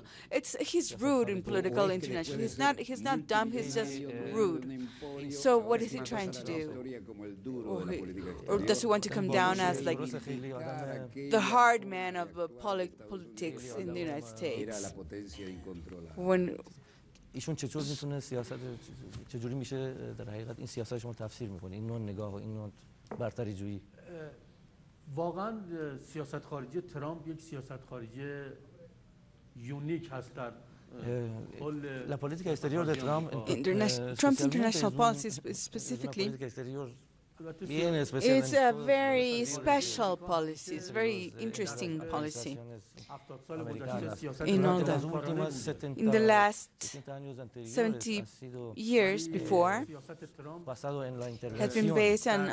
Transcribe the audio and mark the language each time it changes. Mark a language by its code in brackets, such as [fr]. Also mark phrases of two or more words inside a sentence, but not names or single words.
[en] He's rude in political international. He's not dumb. He's just rude. So what is he trying to do? Or does he want to come down as like the hard man of politics in the United States? [fa] ایشون چطور میتونه سیاست چجوری میشه در حقیقت این سیاست شما تفسیر میکنه این نوع نگاه و این نوع برتری جویی؟ واقعا سیاست خارجی ترامپ یک سیاست خارجی یونیک هست در [es] La politica esterior de Trump, [en] Trump's international policy specifically, it's a very special policy. It's a very interesting policy. In the last 70 years before, has been based on